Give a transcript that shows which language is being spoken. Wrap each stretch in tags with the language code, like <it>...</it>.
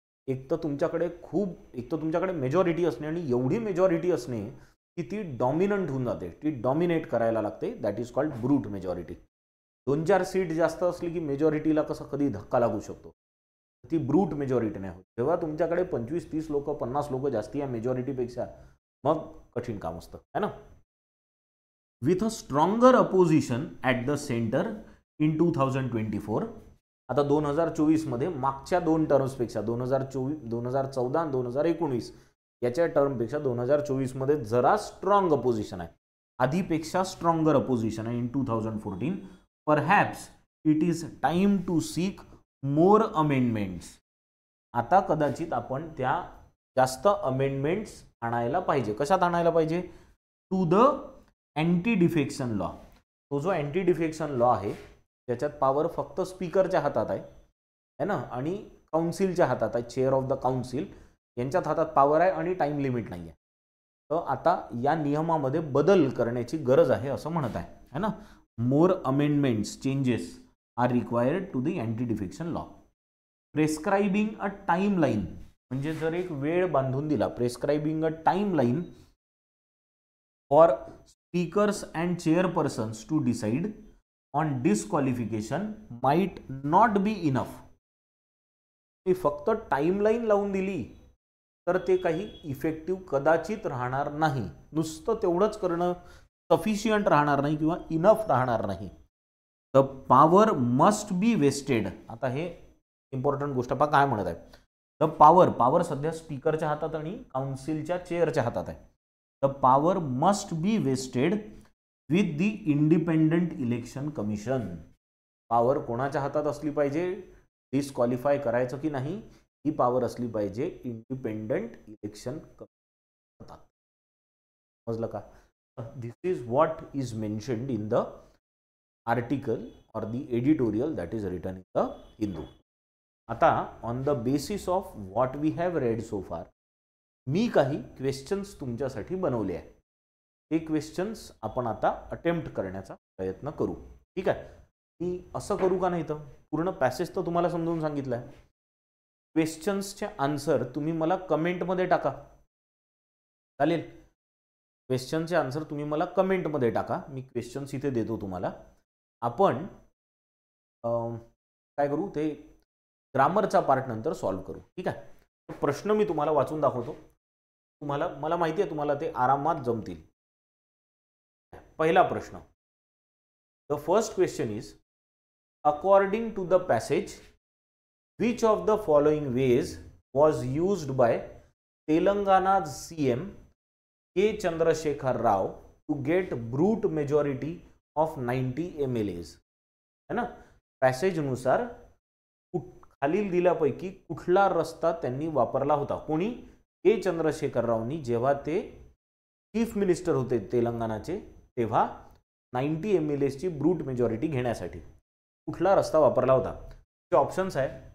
<mr>एक तर तुमच्याकडे मेजॉरिटी असणे आणि एवढी मेजॉरिटी असणे की ती डॉमिनंट होऊन जाते, ती डॉमिनेट करायला लागते.</mr> <en>That is called brute majority.</en> <mr>2-4 seat जास्त असली की मेजॉरिटीला कसं कधी धक्का लागू शकतो, ती ब्रूट मेजॉरिटी नाही होत. जेव्हा तुमच्याकडे 25-30 लोक 50 लोक जास्ती या मेजॉरिटीपेक्षा, मग कठीण काम असतं,</mr> <hi>है ना.</hi> <en>With a stronger opposition at the centre in 2024.</en> <mr>आता 2024 मध्ये मागच्या 2 टर्म्सपेक्षा 2014 आणि 2019 याच्या टर्मपेक्षा 2024 मध्ये जरा स्ट्रॉंग अपोजिशन आहे. आधीपेक्षा स्ट्रॉंगर अपोजिशन आहे in 2014.</mr> <en>Perhaps it is time to seek more amendments.</en> <mr>आता कदाचित आपण त्या जास्त अमेंडमेंट्स आणायला पाहिजे. कशात आणायला पाहिजे?</mr> <en>To the anti defection law.</en> <mr>तो जो अँटी डिफेक्शन लॉ आहे त्याच्यात पॉवर फक्त स्पीकरच्या हातात आहे ना, आणि काउन्सिलच्या हातात आहे. चेअर ऑफ द काउन्सिल यांच्यात हातात पॉवर आहे आणि टाइम लिमिट नाही आहे. तर आता या नियमामध्ये बदल करण्याची गरज आहे असं म्हणत आहे है ना.</mr> <en>More amendments changes are required to the anti defection law. Prescribing a time line</en> <mr>म्हणजे जर एक वेळ बांधून दिला,</mr> <en>Prescribing a time line for speakers and chairpersons to decide on disqualification might not be enough.</en> <mr>फक्त टाइमलाईन लावून दिली तर ते काही इफेक्टिव्ह कदाचित राहणार नाही. नुसतं तेवढंच करणं सफिशियंट राहणार नाही किंवा इनफ राहणार नाही.</mr> <en>The power must be vested.</en> <mr>आता हे इम्पॉर्टंट गोष्ट पहा काय म्हणत आहे. द पॉवर सध्या स्पीकरच्या हातात आणि काउन्सिलच्या चेअरच्या हातात आहे.</mr> <en>The power must be vested with the independent election commission.</en> <mr>Power कोणाच्या हातात असली पाहिजे, डिस्क्वालिफाय करायचं की नाही ही पॉवर असली पाहिजे इंडिपेंडंट इलेक्शन कमिशन हातात. समजलं का.</mr> <en>This is what is mentioned in the article और the editorial that is written in the Hindu. आता on the basis of what we have read so far</en> <mr>मी काही क्वेश्चन्स तुमच्यासाठी बनवले आहे. हे क्वेश्चन्स आपण आता अटेम्प्ट करण्याचा प्रयत्न करू. ठीक आहे. मी असं करू का नाही तर पूर्ण पॅसेज तर तुम्हाला समजून सांगितलं आहे. क्वेश्चन्सचे आन्सर तुम्ही मला कमेंटमध्ये टाका. चालेल. क्वेश्चनचे आन्सर तुम्ही मला कमेंटमध्ये टाका. मी क्वेश्चन्स इथे देतो तुम्हाला. आपण काय करू ते ग्रामरचा पार्ट नंतर सॉल्व करू. ठीक आहे. प्रश्न मी तुम्हाला वाचून दाखवतो. तुम्हाला मला माहिती आहे तुम्हाला ते आरामात जमतील. पहिला प्रश्न.</mr> <en>The first question is according to the passage which of the following ways was used by Telangana's CM K. Chandrasekhar Rao to get brute majority of 90 MLAs. है ना.</en> <mr>पॅसेज नुसार खालील दिल्यापैकी कुठला रस्ता त्यांनी वापरला होता. कोणी? के. चंद्रशेखर रावनी जेव्हा ते चीफ मिनिस्टर होते तेलंगणाचे तेव्हा 90 MLAs ची ब्रूट मेजॉरिटी घेण्यासाठी कुठला रस्ता वापरला होता. ते ऑप्शन्स आहे.</mr>